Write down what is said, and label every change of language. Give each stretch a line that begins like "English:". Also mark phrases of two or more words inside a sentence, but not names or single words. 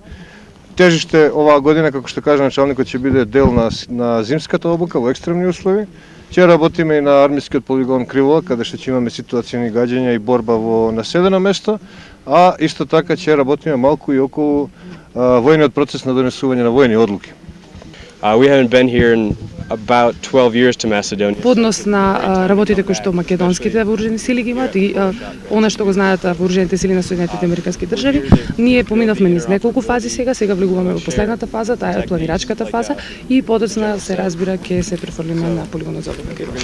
Macedonian: Тежиште оваа година, како што кажа началникот, ќе биде дел на зимската обука во екстремни услови. Ќе работиме и на армискиот полигон Криволак, каде што ќе имаме ситуацијни гаѓања и борба во населено место, а исто така ќе работиме малку и околу војниот процес на донесување на војни одлуки.
English: We haven't been here in about 12 years to Macedonia.
Macedonian: По однос на работите кои што македонските вооружени сили ги имаат и она што го знаат вооружените сили на Соединетите Американски држави, ние поминавме низ неколку фази сега влегуваме во последната фаза, таа е планирачката фаза и подоцна се разбира ќе се префрлиме на полигонот за обука.